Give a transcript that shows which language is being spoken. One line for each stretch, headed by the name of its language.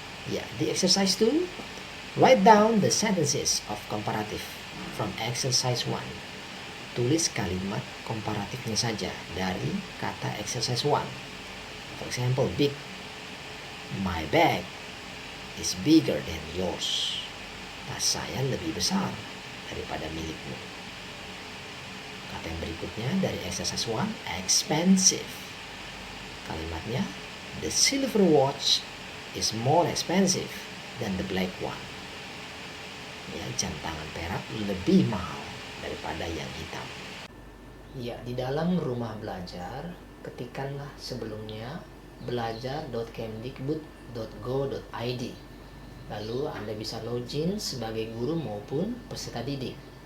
Indonesian: Ya, di
English: exercise 2, write down the sentences of comparative from exercise 1.
Indonesian: Tulis kalimat komparatifnya saja dari kata exercise 1.
English: For example, big. My bag is bigger than yours.
Indonesian: Tas saya lebih besar daripada milikmu. Kata yang berikutnya dari exercise 1, expensive. Kalimatnya,
English: the silver watch is more expensive than the black one.
Indonesian: Ya, jam tangan perak lebih mahal daripada yang hitam. Ya, di dalam rumah belajar, ketikkanlah sebelumnya belajar.kemdikbud.go.id. Lalu Anda bisa login sebagai guru maupun peserta didik.